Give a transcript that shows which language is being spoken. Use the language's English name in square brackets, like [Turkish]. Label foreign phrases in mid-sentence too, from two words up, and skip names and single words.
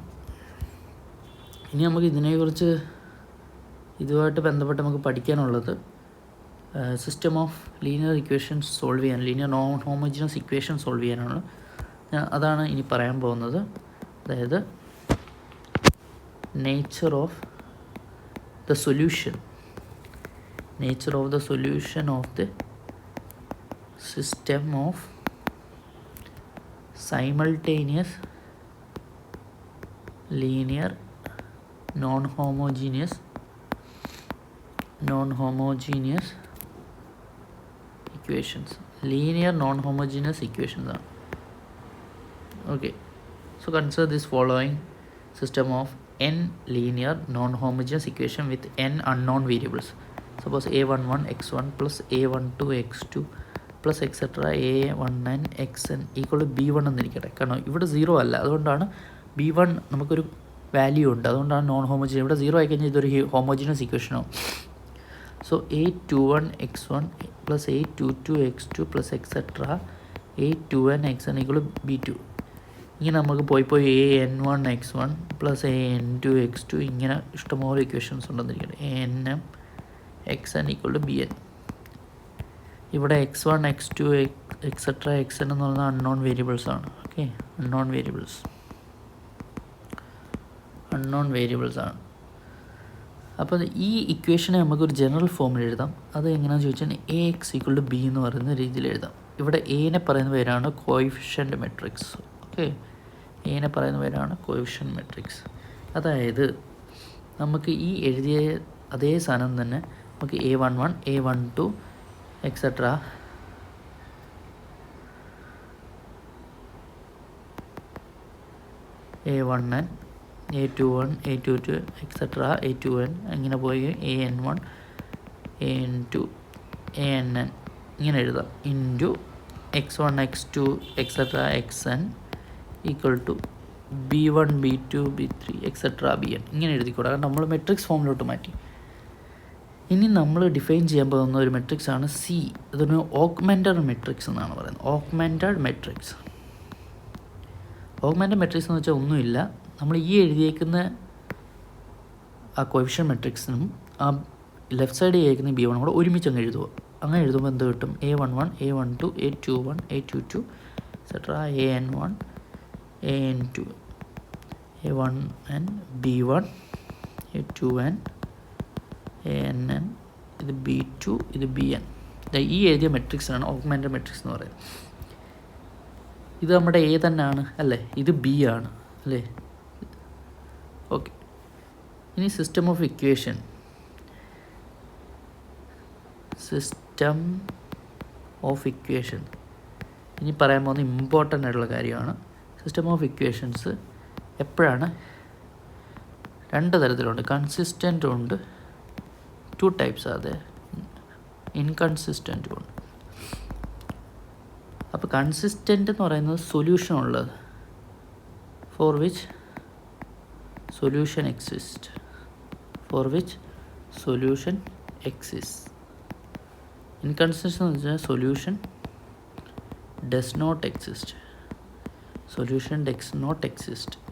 [Malayalam] ഇനി നമുക്ക് ഇതിനെക്കുറിച്ച് ഇതുമായിട്ട് ബന്ധപ്പെട്ട് നമുക്ക് പഠിക്കാനുള്ളത് [English] system of linear equations solve [Malayalam] ചെയ്യാൻ, [English] linear non homogeneous equation solve [Malayalam] ചെയ്യാനാണ്. അതാണ് ഇനി പറയാൻ പോകുന്നത്. അതായത് [English] nature of the solution of the system of simultaneous linear non-homogeneous equations. Linear non-homogeneous equations are okay. So consider this following system of n linear non-homogeneous equation with n unknown variables. Suppose a11 x1 plus a12 x2 plus etcetera a1n xn equal to b1 എന്നിരിക്കട്ടെ. [Malayalam] കാരണം ഇവിടെ 0 അല്ല, അതുകൊണ്ടാണ് b1 നമുക്കൊരു വാല്യൂ ഉണ്ട്, അതുകൊണ്ടാണ് [English] non homogeneous. [Malayalam] ഇവിടെ 0 ആയിക്കഴിഞ്ഞാൽ ഇതൊരു ഹോമോജിനസ് ഇക്വേഷനാവും. [English] so a21 x1 plus a22 x2 plus etcetera a2n xn equal to b2. [Malayalam] ഇങ്ങനെ നമുക്ക് പോയി an1 x1 പ്ലസ് an2 x2 ഇങ്ങനെ ഇഷ്ടംപോലെ ഇക്വേഷൻസ് ഉണ്ടെന്നിരിക്കട്ടെ. anm xn [English] equal to [Malayalam] bn. ഇവിടെ x1 x2 എക്സെട്ര xn എന്ന് പറയുന്നത് [English] unknown variables [Malayalam] ആണ്. ഓക്കെ, [English] unknown variables [Malayalam] ആണ്. അപ്പോൾ ഈ ഇക്വേഷനെ നമുക്കൊരു [English] general form [Malayalam] എഴുതാം. അത് എങ്ങനെയാണെന്ന് ചോദിച്ചാൽ ax [English] equal to [Malayalam] b എന്ന് പറയുന്ന രീതിയിൽ എഴുതാം. ഇവിടെ എനെ പറയുന്ന പേരാണ് [English] coefficient matrix. [Malayalam] ഓക്കെ, എനെ പറയുന്ന പേരാണ് [English] coefficient matrix. [Malayalam] അതായത് നമുക്ക് ഈ എഴുതിയ അതേ സാധനം തന്നെ നമുക്ക് a11 a12 എക്സെട്ര a1n a21 a22 എക്സെട്ര a2n അങ്ങനെ പോയി an1 an2 ann ഇങ്ങനെ എഴുതാം. [English] ഇൻറ്റു x1 x2 എക്സെട്ര xn equal to b1 b2 b3 എക്സെട്ര bn ഇങ്ങനെ എഴുതിക്കൂടാ. [Malayalam] കാരണം നമ്മൾ [English] matrix form [Malayalam] മാറ്റി. ഇനി നമ്മൾ ഡിഫൈൻ ചെയ്യാൻ പോകുന്ന ഒരു മെട്രിക്സ് ആണ് സി. അതൊരു [English] augmented matrix [Malayalam] എന്നാണ് പറയുന്നത്. [English] augmented matrix [Malayalam] എന്ന് വെച്ചാൽ ഒന്നുമില്ല, നമ്മൾ ഈ എഴുതിയേക്കുന്ന ആ [English] coefficient matrix [Malayalam] ആ [English] left side [Malayalam] എഴുതിയേക്കുന്ന b1 കൂടെ ഒരുമിച്ച് അങ്ങ് എഴുതുക. അങ്ങനെ എഴുതുമ്പോൾ എന്ത് കിട്ടും? [English] a11 a12 a21 a22 എക്സെട്ര an1 an2 a1n b1 a2n ann ഇത് b2 ഇത് bn. [Malayalam] ഈ എഴുതിയ മെട്രിക്സാണ് [English] augmented matrix [Malayalam] എന്ന് പറയുന്നത്. ഇത് നമ്മുടെ എ തന്നെയാണ് അല്ലേ, ഇത് ബി ആണ് അല്ലേ. ഓക്കെ, ഇനി [English] system of equation [Malayalam] ഇനി പറയാൻ പോകുന്ന ഇമ്പോർട്ടൻ്റ് ആയിട്ടുള്ള കാര്യമാണ്. [English] system of equations [Malayalam] എപ്പോഴാണ് രണ്ട് തരത്തിലുണ്ട്, കൺസിസ്റ്റൻ്റ് ഉണ്ട്, [English] 2 types are there, [Malayalam] inconsistent ഉണ്ട്. അപ്പോൾ കൺസിസ്റ്റൻ്റ് എന്ന് പറയുന്നത് സൊല്യൂഷൻ ഉള്ളത്, [English] for which solution exist. [Malayalam] ഇൻകൺസിസ്റ്റൻ്റ് എന്ന് വെച്ചാൽ [English] solution does not exist.